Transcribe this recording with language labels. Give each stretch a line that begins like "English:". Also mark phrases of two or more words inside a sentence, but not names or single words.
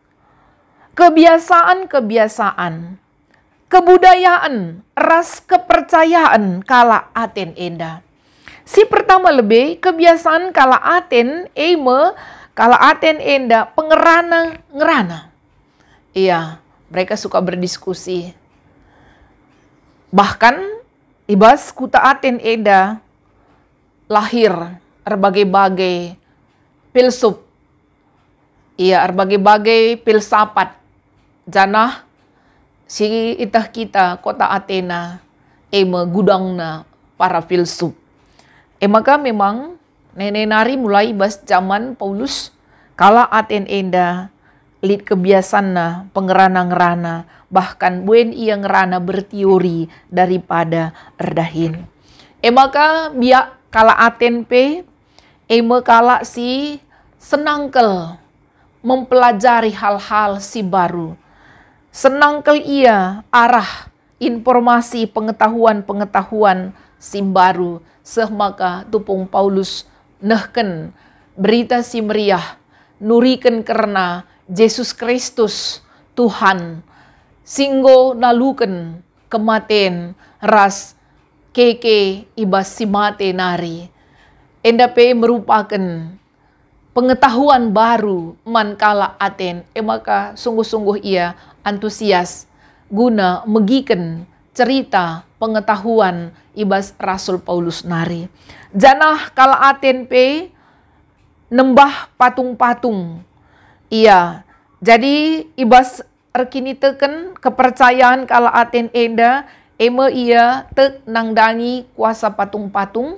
Batak Karo: Kebiasaan-kebiasaan, kebudayaan, ras kepercayaan kala Aten enda. Si pertama lebih kebiasaan kala Aten kala Aten enda pengerana-ngerana.
Indonesian: Iya, mereka suka berdiskusi.
Batak Karo: Bahkan ibas kuta Aten enda lahir
Indonesian: berbagai-bagai filsuf. Iya, berbagai-bagai filsafat.
Batak Karo: Janah si itah kita kota Athena gudangna para filsuf. Maka memang nenek nari mulai bas zaman Paulus kala Aten enda lid kebiasaan pengerana-ngerana bahkan buen ia ngerana berteori daripada erdahin. Maka biak kala Aten kala si senangkel
Indonesian: mempelajari hal-hal
Batak Karo: si baru. Senangkel ia arah
Indonesian: informasi pengetahuan
Batak Karo: si baru. Maka tupung Paulus nehken berita si meriah nuriken karena Yesus Kristus Tuhan singgo naluken kematen ras keke ibas si mate nari. Endape
Indonesian: merupakan pengetahuan baru
Batak Karo: man kala Aten. Maka sungguh-sungguh ia antusias guna megiken cerita pengetahuan ibas Rasul Paulus nari. Janah kala Aten nembah patung-patung. Iya, jadi ibas erkini teken kepercayaan kala Aten enda ia tek nangdangi
Indonesian: kuasa patung-patung.